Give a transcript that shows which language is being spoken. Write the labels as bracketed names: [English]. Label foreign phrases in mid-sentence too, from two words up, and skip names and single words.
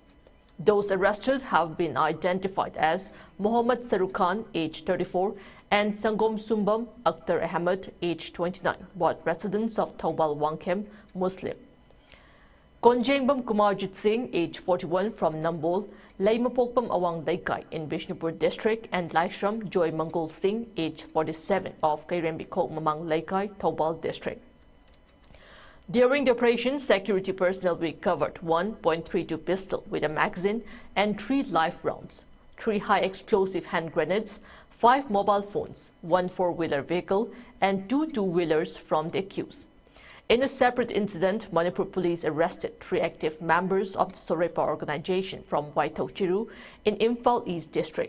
[English] Those arrested have been identified as Mohammad Sarukhan, age 34, and Sangom Sumbam Akhtar Ahmed, age 29, both residents of Thoubal Wangkhem, Muslim. Konjengbam Kumarjit Singh, age 41, from Nambol, Laimapokpam Awang Laikai in Bishnupur district, and Laishram Joy Mangol Singh, age 47, of Kairembiko Mamang Laikai, Thoubal district. During the operation, security personnel recovered 1.32 pistol with a magazine and 3 live rounds, 3 high explosive hand grenades, 5 mobile phones, 1 4-wheeler vehicle, and 2 two-wheelers from the accused. In a separate incident, Manipur police arrested 3 active members of the Sorepa organization from Waitau-Chiru in Imphal East district.